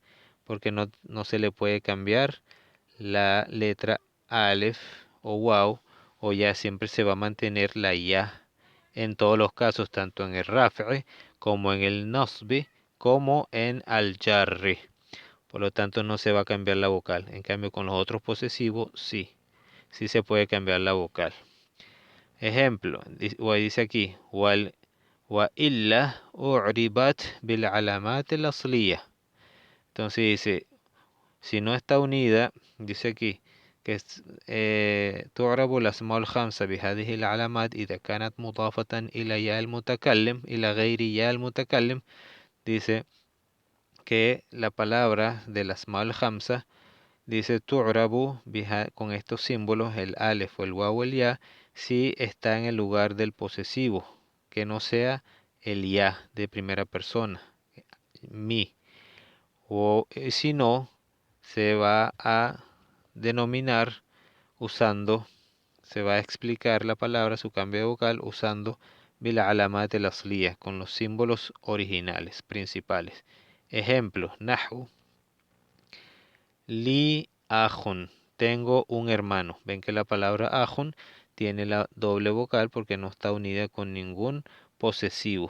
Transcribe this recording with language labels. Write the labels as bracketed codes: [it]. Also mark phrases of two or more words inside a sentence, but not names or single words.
[es] Porque no se le puede cambiar la letra alef o waw, o ya siempre se va a mantener la ya en todos los casos, tanto en el raf'i como en el nasbi como en al jarri. Por lo tanto no se va a cambiar la vocal. En cambio con los otros posesivos sí se puede cambiar la vocal. Ejemplo, dice aquí, [ar] وإلا أعربت بالعلامات الأصلية. [es] Entonces dice, si no está unida, dice aquí, que [ar] تعرب الأسماء الخمسة بهذه العلامات إذا كانت مضافة إلى ياء المتكلم إلى غير ياء المتكلم. [es] Dice que la palabra del [ar] الأسماء الخمسة, [es] dice tu'rabu con estos símbolos, el alef o el waw o el ya, si está en el lugar del posesivo, que no sea el ya de primera persona, mi, o si no, se va a denominar usando, se va a explicar la palabra, su cambio de vocal, usando [ar] بالعلامات الأصلية, [es] con los símbolos originales, principales. Ejemplo, [ar] نحو، لي أخٌ, [es] tengo un hermano. Ven que la palabra ajun tiene la doble vocal porque no está unida con ningún posesivo.